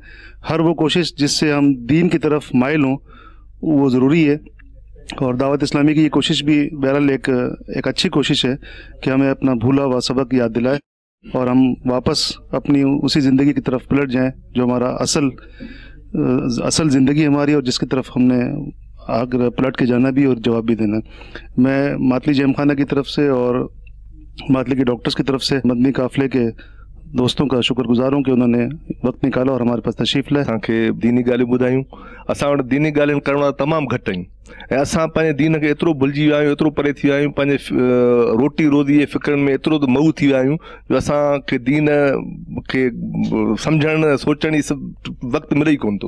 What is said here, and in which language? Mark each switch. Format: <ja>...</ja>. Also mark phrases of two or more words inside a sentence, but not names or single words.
<ur>ہر وہ کوشش جس سے ہم دین کی طرف مائل ہوں وہ ضروری ہے، اور دعوت اسلامی کی یہ کوشش بھی بہرحال ایک اچھی کوشش ہے کہ ہمیں اپنا بھولا ہوا سبق یاد دلائے اور ہم واپس اپنی اسی زندگی کی طرف پلٹ جائیں جو ہمارا اصل زندگی ہماری، اور جس کی طرف ہم نے آگر پلٹ کے جانا بھی اور جواب بھی دینا۔ میں ماتلی جیم خانہ کی طرف سے اور ماتلی کے ڈاکٹرز کی طرف سے مدنی قافلے کے دوستوں کا شکر گزار ہوں کہ انہوں نے وقت نکالا اور ہمارے پاس تشریف لائے۔</ur> <sd>असांखे दीनी ॻाल्हियूं ॿुधायूं। असां वटि दीनी ॻाल्हियुनि करण वारा तमामु घटि आहिनि ऐं असां पंहिंजे दीन खे एतिरो भुलिजी विया आहियूं, एतिरो परे थी विया आहियूं, पंहिंजे रोटी रोज़ी जे फ़िक्रनि में एतिरो मऊ थी विया आहियूं जो असांखे दीन खे सम्झण सोचण जी वक़्तु मिले ई कोन थो।</sd>